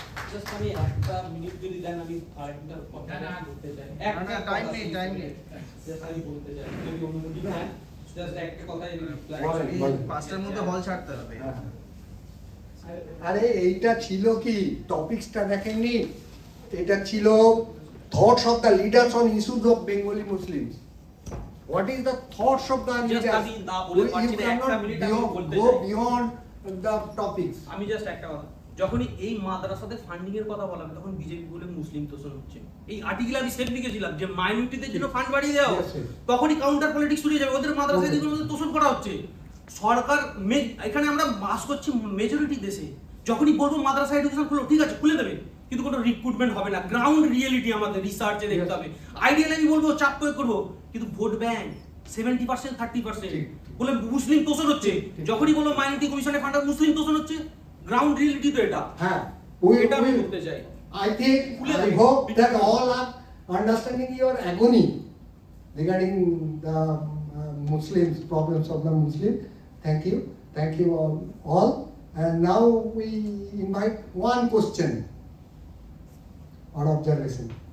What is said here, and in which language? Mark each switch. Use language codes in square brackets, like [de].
[bn] Just আমি একটা minute যদি দেন, আমি আরেকটা কথা বলতে চাই। একটা টাইম নেই। জাস্ট আমি বলতে চাই, যদি অনুমতি দেন, জাস্ট একটা কথাই রিপ্লাই। 5টার মধ্যে হল ছাড়তে হবে। আরে এইটা ছিল কি, টপিকসটা দেখেননি, এটা ছিল [en] thoughts of the leaders on issues of Bengali Muslims. What is the thoughts of the leaders? [bn] আমি না বলে পারছি না, একটা মিনিট আমি বলতে [en] go [bn] চাই। [en] beyond the topics. [bn] আমি জাস্ট একটা কথা, যখনই এই মাদ্রাসাতে ফান্ডিং এর কথা বলা হবে, তখন বিজেপি বলে মুসলিম তোষণ হচ্ছে। এই আর্টিকেল আমি সেট লিখেছিলাম যে মাইনরিটিদের জন্য ফান্ড বাড়িয়ে দেওয়া, তখনই কাউন্টার পলিটিক্স শুরু হয়ে যাবে, ওদের মাদ্রাসায় যেগুলো তোষণ করা হচ্ছে। সরকার এখানে আমরা বাস করছি মেজরিটি দেশে, যখনই বলবো মাদ্রাসা এডুকেশন খুলো, ঠিক আছে খুলে দেবে, কিন্তু কোনো রিক্রুটমেন্ট হবে না। গ্রাউন্ড রিয়েলিটি আমাদের রিসার্চে দেখতে হবে। আইডিয়াল আমি বলবো চাপ প্রয়োগ করবো, কিন্তু ভোট ব্যাংক 70% 30% বলে মুসলিম তোষণ হচ্ছে। যখনই বলবো মাইনরিটি কমিশনে ফান্ড মুসলিম তোষণ হচ্ছে, গ্রাউন্ড রিয়েলিটি তো এটা। হ্যাঁ, এটা আমি বলতে চাই। [en] I think, I hope that all are understanding your agony regarding the Muslims, problems of the Muslim. Thank you all. And now we invite one question or observation.